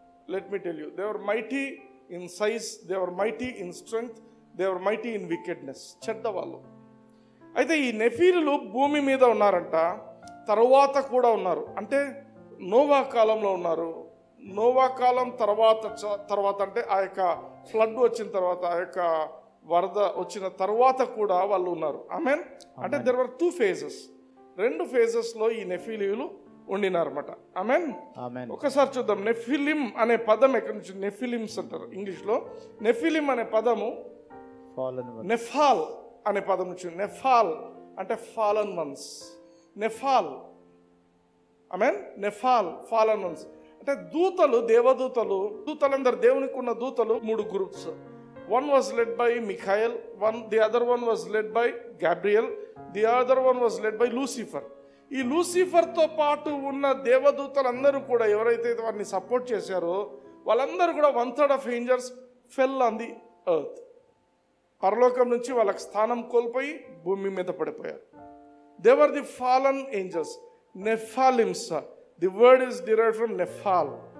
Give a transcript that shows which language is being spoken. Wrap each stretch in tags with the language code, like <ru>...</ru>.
<en>Let me tell you, they were mighty in size, they were mighty in strength, they were mighty in wickedness.</en> <te>చెడ్డవాళ్ళు. అయితే ఈ నెఫీలులు భూమి మీద ఉన్నారంట, తర్వాత కూడా ఉన్నారు. అంటే నోవా కాలంలో ఉన్నారు. నోవా కాలం తర్వాత అంటే ఆ యొక్క ఫ్లడ్ వచ్చిన తర్వాత, ఆ యొక్క వరద వచ్చిన తర్వాత కూడా వాళ్ళు ఉన్నారు. ఆమెన్. అంటే</te> <en>there were 2 phases.</en> <te>2 ఫేజెస్లో ఈ నెఫిలీలు ఉండినారన్నమాట. ఆమెన్. ఆమేన్. ఒకసారి చూద్దాం. నెఫిలిం అనే పదం ఎక్కడి నుంచి? నెఫిలిమ్స్ అంటారు ఇంగ్లీష్లో. నెఫిలిం అనే పదము నెఫాల్ అనే పదం నుంచి. నెఫాల్ అంటే ఫాలన్ వన్స్. నెఫాల్, ఆమేన్. నెఫాల్, ఫాలన్ వన్స్ అంటే దూతలు, దేవదూతలు. దూతలందరూ, దేవునికి ఉన్న దూతలు 3 groups.</te> <en>One was led by Michael, the other one was led by Gabriel, the other one was led by Lucifer.</en> <te>ఈ లూసిఫర్తో పాటు ఉన్న దేవదూతలందరూ కూడా ఎవరైతే వారిని సపోర్ట్ చేశారో వాళ్ళందరూ కూడా</te> <en>1/3 of angels fell on the earth.</en> <te>పరలోకం నుంచి వాళ్ళకి స్థానం కోల్పోయి భూమి మీద పడిపోయారు.</te> <en>They were the fallen angels, Nephilims. The word is derived from nephal.</en>